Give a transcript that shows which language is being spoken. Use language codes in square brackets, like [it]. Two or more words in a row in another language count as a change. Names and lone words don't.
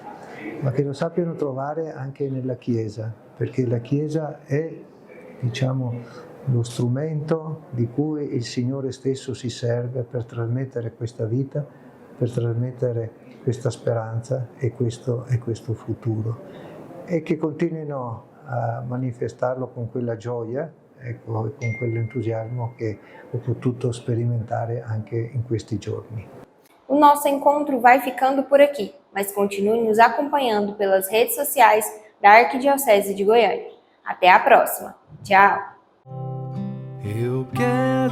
[it] Ma che lo sappiano trovare anche nella Chiesa, perché la Chiesa è, diciamo, lo strumento di cui il Signore stesso si serve per trasmettere questa vita, per trasmettere questa speranza e questo futuro. E che continuino a manifestarlo con quella gioia, ecco, e con quell'entusiasmo che ho potuto sperimentare anche in questi giorni. [pt] O nosso encontro vai ficando por aqui, mas continue nos acompanhando pelas redes sociais da Arquidiocese de Goiânia. Até a próxima. Tchau! Eu quero